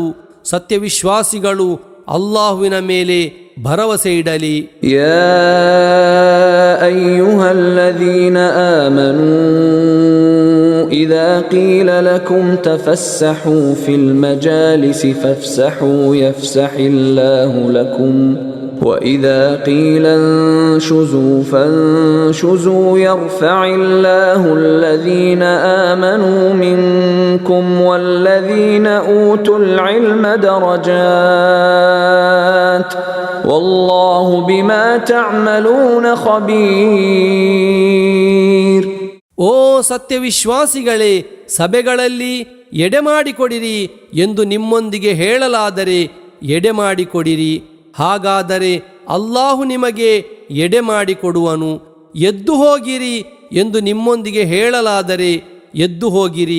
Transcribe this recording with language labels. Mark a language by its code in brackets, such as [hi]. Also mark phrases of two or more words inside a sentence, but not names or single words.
[kn] ಸತ್ಯವಿಶ್ವಾಸಿಗಳು ಅಲ್ಲಾಹುವಿನ ಮೇಲೆ ಭರವಸೆ ಇಡಲಿ. [ar] يا أيها الذين آمنوا إذا قيل لكم تفسحوا في المجالس فافسحوا يفسح الله لكم وإذا قيل انشزوا فانشزوا يرفع الله الذين آمنوا منكم والذين أوتوا العلم درجات والله بما تعملون خبير. [kn] ಓ ಸತ್ಯವಿಶ್ವಾಸಿಗಳೇ, ಸಭೆಗಳಲ್ಲಿ ಎಡೆಮಾಡಿಕೊಡಿರಿ ಎಂದು ನಿಮ್ಮೊಂದಿಗೆ ಹೇಳಲಾದರೆ ಎಡೆಮಾಡಿಕೊಡಿರಿ. ಹಾಗಾದರೆ ಅಲ್ಲಾಹು ನಿಮಗೆ ಎಡೆಮಾಡಿಕೊಡುವನು. ಎದ್ದು ಹೋಗಿರಿ ಎಂದು ನಿಮ್ಮೊಂದಿಗೆ ಹೇಳಲಾದರೆ ಎದ್ದು ಹೋಗಿರಿ.